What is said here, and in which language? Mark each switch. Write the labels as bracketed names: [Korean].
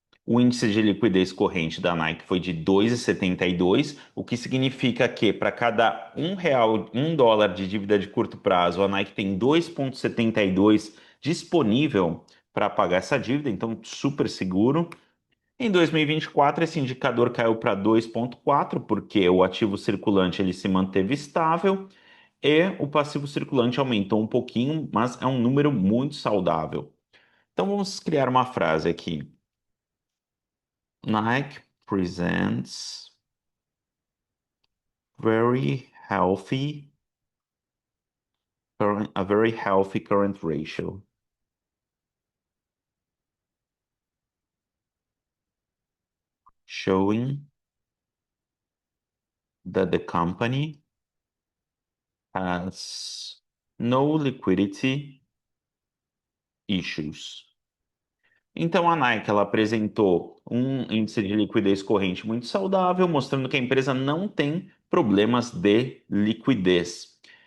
[Portuguese] O índice de liquidez corrente da Nike foi de 2,72, o que significa que para cada R$ 1, US$ 1 de dívida de curto prazo, a Nike tem 2,72 disponível para pagar essa dívida, então super seguro. Em 2024, esse indicador caiu para 2,4, porque o ativo circulante ele se manteve estável e o passivo circulante aumentou um pouquinho, mas é um número muito saudável. Então vamos criar uma frase aqui. [English] Nike presents very healthy A very healthy current ratio. Showing that the company has no liquidity issues. [Portuguese] Então, a Nike ela apresentou um índice de liquidez corrente muito saudável, mostrando que a empresa não tem problemas de liquidez.